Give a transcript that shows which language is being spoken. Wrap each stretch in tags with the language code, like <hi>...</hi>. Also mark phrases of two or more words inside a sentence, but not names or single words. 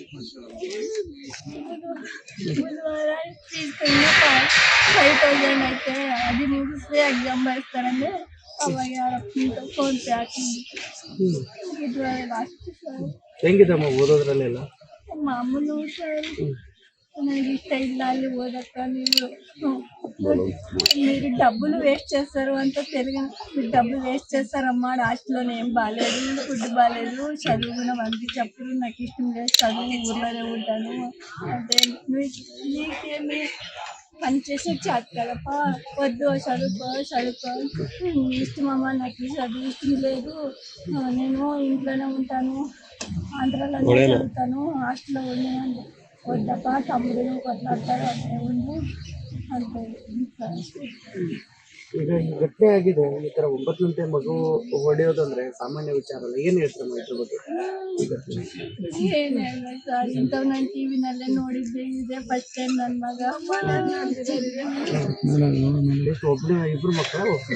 <kn>ಬುಧವಾರ ಫೀಸ್ 5,000 ಐತೆ, 15 ದಿವಸ ಎಕ್ಸಾಮ್ ಬರೆಸ್ತಾರಂದ್ರೆ ಅವಾಗ ಯಾರಪ್ಪ ಫೋನ್ ಪೇ ಹಾಕಿದ್ದು.</kn> <en>ಬುಧವಾರ last sir.</en> <kn>ಹೆಂಗಿದಮ್ಮ ಓದೋದ್ರಲ್ಲೆಲ್ಲ? ಮಾಮೂಲು ಸರ್, ನನಗೆ ఇష్ట ಇಲ್ಲ ಅಲ್ಲಿ ఓదక్క.</kn> <te>మీరు డబ్బులు వేస్ట్ చేస్తారు అంత తెలుగు, మీరు డబ్బులు వేస్ట్ చేస్తారమ్మా. హాస్టల్లోనే ఏం బాగాలేదు, ఫుడ్ బాగాలేదు, చదువు కూడా పంపించప్పుడు నాకు ఇష్టం లేదు, చదువు ఊర్లోనే ఉంటాను అంటే నీకేమి పని చేసే చేత కదప్పా, వద్దు చదువుకో ఇష్టమమ్మా, నాకు చదువు ఇష్టం లేదు, నేను ఇంట్లోనే ఉంటాను, ఆంధ్రాలోనే చదువుతాను, హాస్టల్లో ఉన్నాను. వద్దప్ప, తమ్ముడు కొట్లాడతాడు అదే ఉంది ಅಂತ.</te> <kn>ಈಗ ಘಟನೆ ಆಗಿದೆ, ಈ ತರ 9 ಗಂಟೆ ಮಗು ಹೊಡೆಯೋದಂದ್ರೆ ಸಾಮಾನ್ಯ ವಿಚಾರ ಅಲ್ಲ. ಏನ್ ಹೇಳ್ತಾರೆ ಇದ್ರ ಬಗ್ಗೆ? ಏನ್ ಹೇಳ ಸರ್, ಇಂಥವ್ ನಾನು ಟಿವಿನಲ್ಲೇ ನೋಡಿದ್ದೆ, ಇದೇ</kn> <en>first time</en> <kn>ನನ್ನ ಮಗ ಒಬ್ಬನೇ ಇಬ್ರು ಮಕ್ಕಳು.</kn>